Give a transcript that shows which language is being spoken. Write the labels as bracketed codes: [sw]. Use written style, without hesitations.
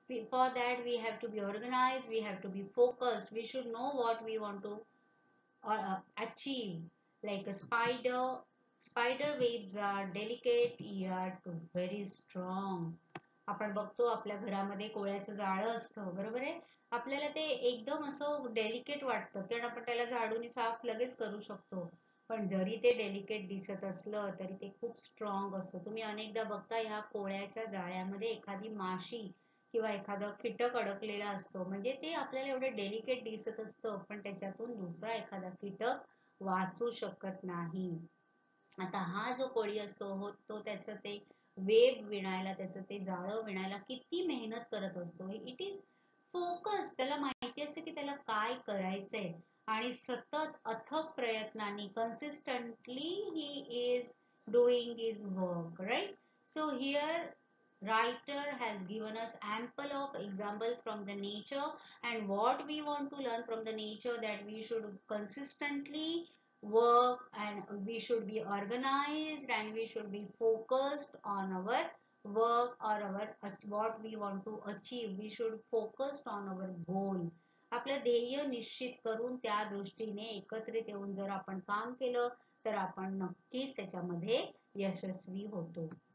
[en] For that, we have to be organized, we have to be focused, we should know what we want to achieve. Like a spider webs are delicate yet very strong. [mr] आपण बघतो आपल्या घरामध्ये कोळ्याचं जाळं असतं, बरोबर आहे. आपल्याला ते एकदम असं डेलिकेट वाटतं, कारण आपण त्याला झाडून साफ लगेच करू शकतो, पण जरी ते डेलिकेट दिसत असलं तरी ते खूप स्ट्रॉंग असतं. तुम्ही अनेकदा बघता ह्या कोळ्याच्या जाळ्यामध्ये एखादी माशी किंवा एखादं कीटक अडकलेला असतो, म्हणजे ते आपल्याला एवढं डेलिकेट दिसत असतं, पण त्याच्यातून दुसरा एखादा कीटक वाचू शकत नाही. आता हा जो कोळी असतो हो, तो त्याचं ते वेब विणायला, त्याचं ते जाळं विणायला किती मेहनत करत असतो. [en] It is focus. [mr] त्याला माहिती असते की त्याला काय करायचंय आणि सतत अथक प्रयत्नांनी consistently [en] He is doing his work, right. So here writer has given us ample of examples from the nature, and what we want to learn from the nature, that we should consistently work and we should be organized and we should be focused on our work or our what we want to achieve. We should focus on our goal. [mr] आपलं ध्येय निश्चित करून त्या दृष्टीने एकत्रित येऊन जर आपण काम केलं तर आपण नक्कीच त्याच्यामध्ये यशस्वी होतो.